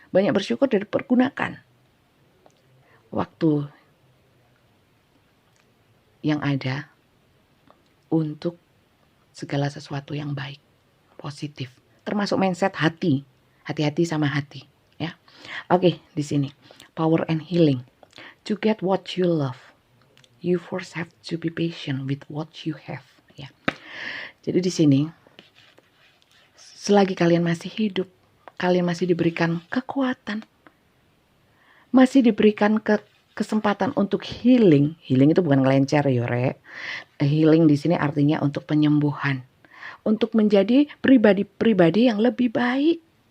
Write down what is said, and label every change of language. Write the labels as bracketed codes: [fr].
[id] Banyak bersyukur dan pergunakan waktu yang ada untuk segala sesuatu yang baik, positif, termasuk mindset hati. Hati-hati sama hati, ya. Oke, di sini [en] power and healing. To get what you love, you first have to be patient with what you have, ya. [id] Jadi di sini selagi kalian masih hidup, kalian masih diberikan kekuatan, masih diberikan kesempatan untuk healing. Healing itu bukan ngelencer, Yore. Healing di sini artinya untuk penyembuhan, untuk menjadi pribadi-pribadi yang lebih baik.